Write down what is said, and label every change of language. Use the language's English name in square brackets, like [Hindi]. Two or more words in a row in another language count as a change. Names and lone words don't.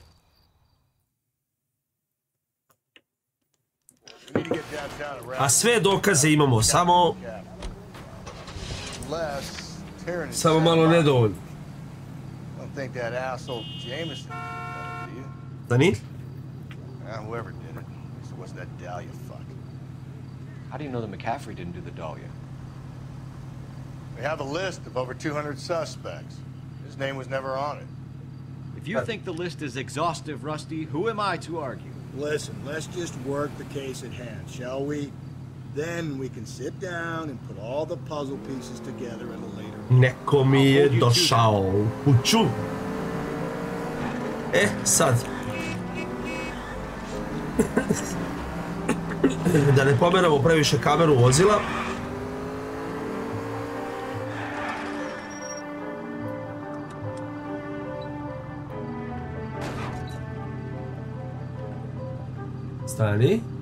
[Serbian] A sve dokaze imamo, samo malo nedovoljno. Da ni? [English] How do you know that McCaffrey didn't do the Dahlia? We have a list of over 200 suspects. His name was never on it. If you think the list is exhaustive, Rusty, who am I to argue? Listen, let's just work the case at hand, shall we? Then we can sit down and put all the puzzle pieces together at a later. [Serbian] Neko mi je došao u kuću. Sad. Da ne pomeramo previše kameru vozila. Stani.